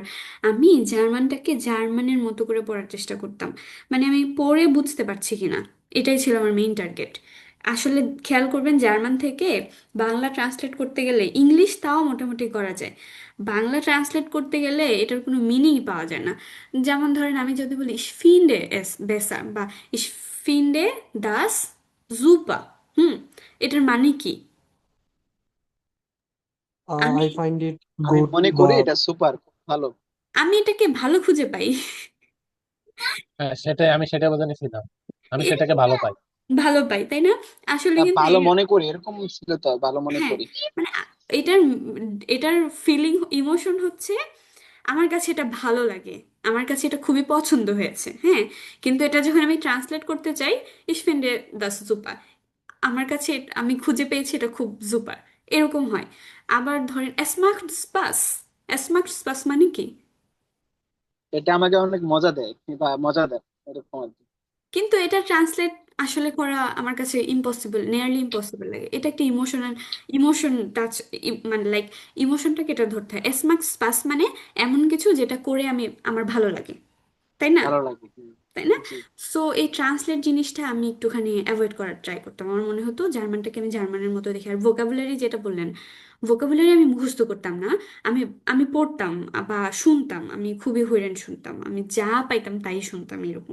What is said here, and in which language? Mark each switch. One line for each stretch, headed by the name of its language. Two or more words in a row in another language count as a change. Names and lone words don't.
Bangla: আমি জার্মানটাকে জার্মানের মতো করে পড়ার চেষ্টা করতাম, মানে আমি পড়ে বুঝতে পারছি কিনা, এটাই ছিল আমার
English: main target.
Bangla: আসলে খেয়াল করবেন, জার্মান থেকে বাংলা ট্রান্সলেট করতে গেলে, ইংলিশ তাও মোটামুটি করা যায়, বাংলা ট্রান্সলেট করতে গেলে এটার কোনো মিনিংই পাওয়া যায় না। যেমন ধরেন, আমি যদি বলি
German: ich finde es besser বা ich finde das super,
Bangla: হুম, এটার মানে কি? আমি
English: I find it
Bangla: আমি গুড মনে বা করি এটা সুপার, খুব ভালো। আমি এটাকে ভালো খুঁজে পাই। হ্যাঁ, সেটাই, আমি সেটা বোঝা নিছিলাম, আমি সেটাকে এটাকে ভালো পাই। ভালো পাই, তাই না? আসলে কিন্তু ভালো মনে করি, এরকম ছিল তো, ভালো মনে হ্যাঁ, করি। মানে এটার এটার ফিলিং, ইমোশন হচ্ছে, আমার কাছে এটা ভালো লাগে, আমার কাছে এটা খুবই পছন্দ হয়েছে, হ্যাঁ। কিন্তু এটা যখন আমি ট্রান্সলেট করতে চাই,
German: ich finde das super,
Bangla: আমার কাছে আমি খুঁজে পেয়েছি এটা খুব সুপার, এরকম হয়। আবার ধরেন
German: es macht Spaß, es macht Spaß
Bangla: মানে কি? এটা আমাকে অনেক মজা দেয় বা মজা দেয়, এরকম আর কি। কিন্তু এটা ট্রান্সলেট আসলে করা আমার কাছে ইম্পসিবল,
English: nearly impossible
Bangla: লাগে। এটা একটা ইমোশনাল,
English: emotion touch,
Bangla: মানে লাইক ইমোশনটাকে এটা ধরতে হয়।
German: es macht Spaß
Bangla: মানে এমন কিছু যেটা করে আমি, আমার ভালো লাগে, তাই না? ভালো লাগে। তাই না? জি। সো এই ট্রান্সলেট জিনিসটা আমি একটুখানি অ্যাভয়েড করার ট্রাই করতাম। আমার মনে হতো জার্মানটাকে আমি জার্মানের মতো দেখি। আর ভোকাবুলারি যেটা বললেন, ভোকাবুলারি আমি মুখস্থ করতাম না। আমি আমি পড়তাম বা শুনতাম, আমি খুবই হইরান শুনতাম, আমি যা পাইতাম তাই শুনতাম এরকম।